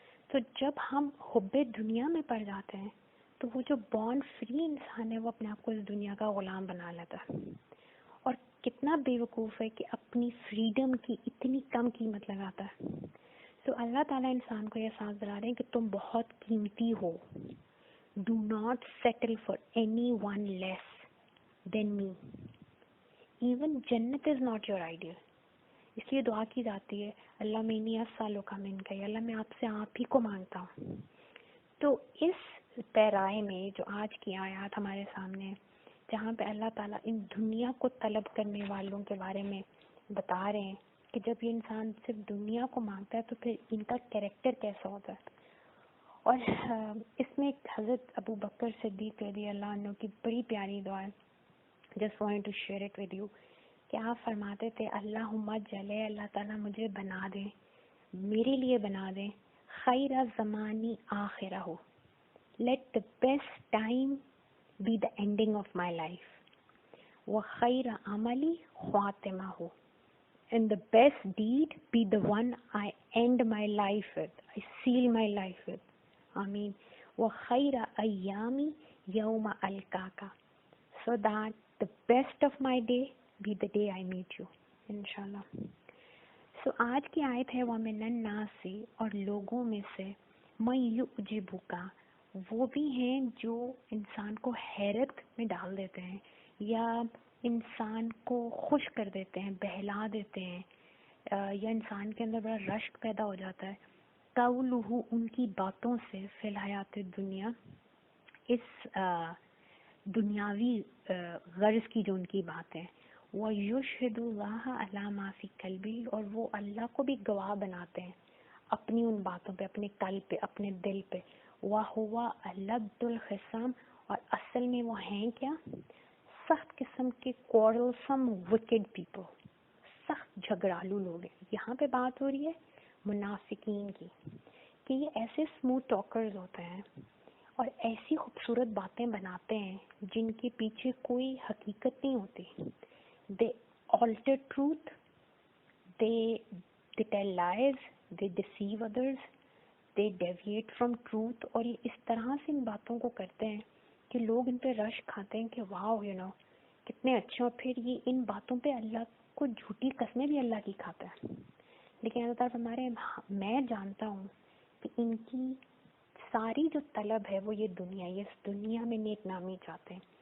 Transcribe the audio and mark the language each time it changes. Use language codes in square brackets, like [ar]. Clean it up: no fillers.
[ur] تو جب ہم حب دنیا میں پڑ جاتے ہیں تو وہ جو [en] born free [ur] انسان ہے وہ اپنے آپ کو اس دنیا کا غلام بنا لیتا ہے, اور کتنا بے وقوف ہے کہ اپنی فریڈم کی اتنی کم قیمت لگاتا ہے. تو اللہ تعالیٰ انسان کو یہ احساس دلا رہے ہیں کہ تم بہت قیمتی ہو. [en] Do not settle for anyone less than me. Even جنت is not your ideal. [ur] اس لیے دعا کی جاتی ہے اللہ میں نہیں اسالو کا من کا, اللہ میں آپ سے آپ ہی کو مانگتا ہوں. تو اس پیرائے میں جو آج کی آیات ہمارے سامنے, جہاں پہ اللہ تعالیٰ ان دنیا کو طلب کرنے والوں کے بارے میں بتا رہے ہیں کہ جب یہ انسان صرف دنیا کو مانگتا ہے تو پھر ان کا کیریکٹر کیسا ہوتا ہے. اور اس میں ایک حضرت ابو بکر صدیق رضی اللہ عنہ کی بڑی پیاری دعا ہے, [en] just want to share it with you, [ur] کہ آپ فرماتے تھے اللہم جلے, اللہ تعالیٰ مجھے بنا دیں, میرے لیے بنا دیں, خیر زمانی آخرہ ہو, [en] let the best time be the ending of my life, [ur] و خیر عملی خاتمہ ہو, [en] and the best deed be the one I end my life with, I seal my life with. Ameen. [ar] وَخَيْرَ أَيَّامِ يَوْمَ أَلْقَاكَ, [en] so that the best of my day be the day I meet you, inshallah. So [ur] آج کی آیت ہے [ar] وَمِنَ النَّاسِ, [ur] اور لوگوں میں سے, میں یعجبک، وہ بھی ہیں جو انسان کو حیرت میں ڈال دیتے ہیں یا انسان کو خوش کر دیتے ہیں، بہلا دیتے ہیں، یا انسان کے اندر بڑا رشک پیدا ہو جاتا ہے. قولہ، ان کی باتوں سے، فی الحیات دنیا، اس دنیاوی غرض کی جو ان کی بات ہے. [ar] وَيُشْهِدُ اللَّهَ عَلَى مَا فِي قَلْبِهِ، [ur] اور وہ اللہ کو بھی گواہ بناتے ہیں اپنی ان باتوں پہ، اپنے قلب پہ، اپنے دل پہ. [ar] وَهُوَ أَلَدُّ الْخِصَامِ، [ur] اور اصل میں وہ ہیں کیا؟ سخت قسم کے [en] quarrelsome wicked people، [ur] سخت جھگڑالو لوگ ہیں. یہاں پہ بات ہو رہی ہے منافقین کی کہ یہ ایسے [en] smooth talkers [ur] ہوتے ہیں اور ایسی خوبصورت باتیں بناتے ہیں جن کے پیچھے کوئی حقیقت نہیں ہوتی. [en] they alter truth, they tell lies, they deceive others, they deviate from truth. [ur] اور یہ اس طرح سے ان باتوں کو کرتے ہیں کہ لوگ ان پہ رش کھاتے ہیں کہ واو کتنے اچھے. اور پھر یہ ان باتوں پہ اللہ کو جھوٹی قسمیں بھی اللہ کی کھاتا ہے. لیکن اللہ تعالیٰ ہمارے میں جانتا ہوں کہ ان کی ساری جو طلب ہے وہ یہ دنیا، یہ اس دنیا میں نیک نامی چاہتے ہیں.